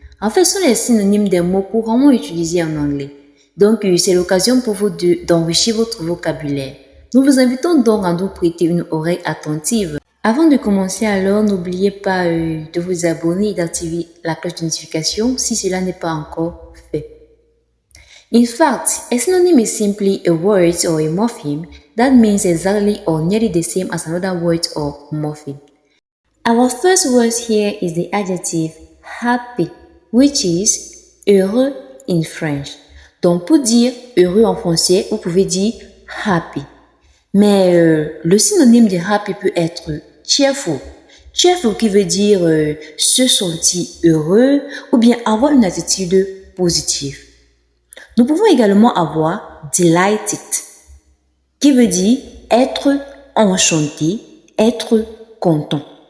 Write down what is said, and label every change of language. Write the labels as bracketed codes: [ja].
[fr] En fait, ce sont les synonymes des mots couramment utilisés en anglais. Donc, c'est l'occasion pour vous d'enrichir votre vocabulaire. Nous vous invitons donc à nous prêter une oreille attentive. Avant de commencer alors, n'oubliez pas de vous abonner et d'activer la cloche de notification si cela n'est pas encore fait. [en] In fact, a synonym is simply a word or a morpheme that means exactly or nearly the same as another word or morpheme. Our first word here is the adjective happy, which is heureux in French. [fr] Donc, pour dire heureux en français, vous pouvez dire happy. Mais le synonyme de happy peut être cheerful. Cheerful qui veut dire se sentir heureux ou bien avoir une attitude positive. Nous pouvons également avoir delighted, qui veut dire être enchanté, être content.